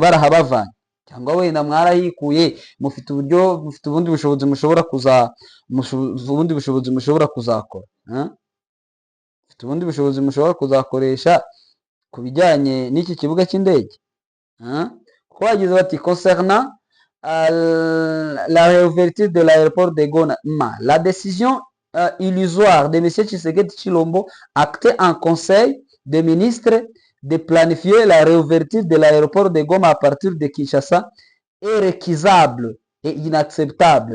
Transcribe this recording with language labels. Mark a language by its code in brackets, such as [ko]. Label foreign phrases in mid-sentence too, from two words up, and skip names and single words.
[rw] Barahabavanye cyangwa wenda mwarahikuye, mufite ubundi bushobozi mushobora kuzakora, mufite ubundi bushobozi mushobora kuzakoresha ku bijyanye n'iki kibuga cy'indege. Kuko bagize bati [fr] concernant la réouverture de l'aéroport de Goma, la décision illusoire de M. Tshisekedi Chilombo actée en conseil des ministres de planifier la réouverture de l'aéroport de Goma à partir de Kinshasa est récusable et inacceptable.